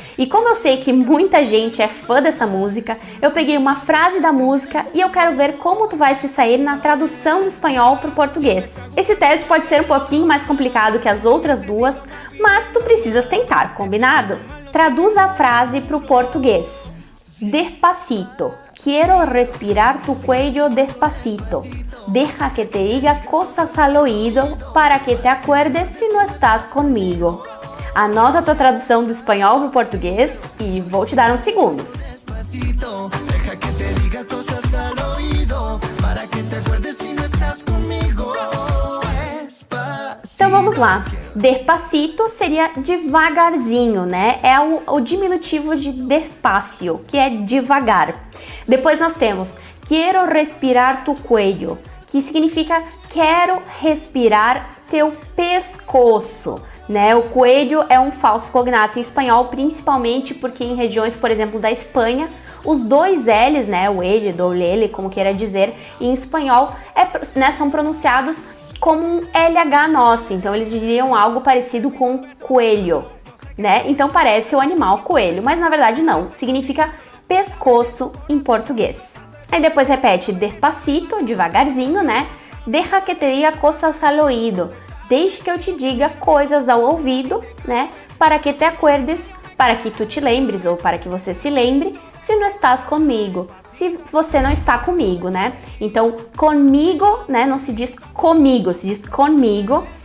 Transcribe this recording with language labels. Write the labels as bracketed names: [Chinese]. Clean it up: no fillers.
[Portuguese] E como eu sei que muita gente é fã dessa música, eu peguei uma frase da música e eu quero ver como tu vais te sair na tradução do espanhol para o português. Esse teste pode ser um pouquinho mais complicado que as outras duas, mas tu precisas tentar, combinado? Traduz a frase para o português. [Spanish] Despacito. Quiero respirar tu cuello despacito. Deja que te diga cosas al oído para que te acuerdes si no estás conmigo. [Portuguese] Anota a tua tradução do espanhol para o português e vou te dar uns segundos. Então vamos lá. Despacito seria devagarzinho, né? É o diminutivo de despacio, que é devagar. Depois nós temos [Spanish] quiero respirar tu cuello, [Portuguese] que significa quero respirar teu pescoço. Né? O coelho é um falso cognato em espanhol, principalmente porque em regiões, por exemplo, da Espanha, os dois L's, né, o ele, do lele, como queira dizer, em espanhol, né, são pronunciados como um LH nosso, então eles diriam algo parecido com coelho, né? Então parece o animal coelho, mas na verdade não, significa pescoço em português. Aí depois repete despacito, devagarzinho, né? [Spanish] Deja que te diga cosas al oído. [Portuguese] Deixe que eu te diga coisas ao ouvido, né? [Spanish] Para que te acuerdes, [Portuguese] para que tu te lembres ou para que você se lembre, se não estás comigo, se você não está comigo, né? Então, comigo, né? Não se diz comigo, se diz comigo.